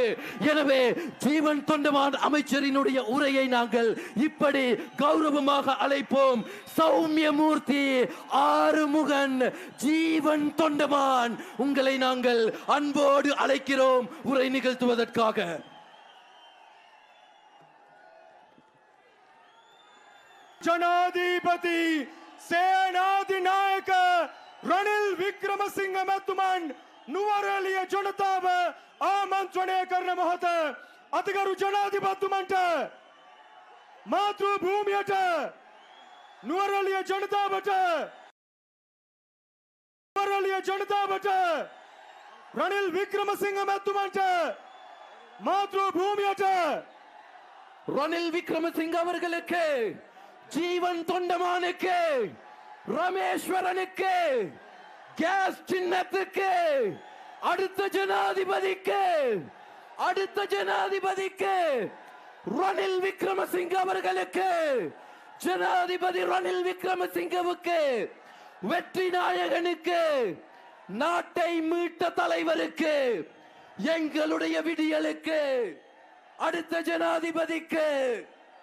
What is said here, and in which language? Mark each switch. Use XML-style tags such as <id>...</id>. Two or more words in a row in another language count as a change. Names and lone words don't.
<ta>எனவே ஜீவன் தொண்டமான் அமைச்சரினுடைய உரையை நாங்கள் இப்படி கௌரவமாக அழைப்போம். சௌமியமூர்த்தி ஆறுமுகன் ஜீவன் தொண்டமான், உங்களை நாங்கள் அன்போடு அழைக்கிறோம் உரை நிகழ்த்துவதற்காக.</ta> <si>ජනාධීපති සේනාධිනායක රනිල් වික්‍රමසිංහ මැතිතුමන් නුවරඑළිය ජනතාව ආමන්ත්‍රණය කරන මොහොත අතිගරු ජනාධිපතිතුමන්ට මාතෘ භූමියට නුවරඑළිය ජනතාවට රනිල් වික්‍රමසිංහ මැතිතුමන්ට මාතෘ භූමියට</si> <ta>ரணில் விக்ரமசிங்க அவர்களுக்கு, ஜீவன் தொண்டமானுக்கு, ரமேஸ்வரனுக்கு, கேஸ் சின்னத்துக்கு, அடுத்த ஜனாதிபதிக்கு, அடுத்த ஜனாதிபதிக்கு, ரணில் விக்ரமசிங்க அவர்களுக்கு, ஜனாதிபதி ரணில் விக்ரமசிங்கவுக்கு, வெற்றி நாயகனுக்கு, நாட்டை மீட்ட தலைவருக்கு, எங்களுடைய விடியலுக்கு, அடுத்த ஜனாதிபதிக்கு</ta>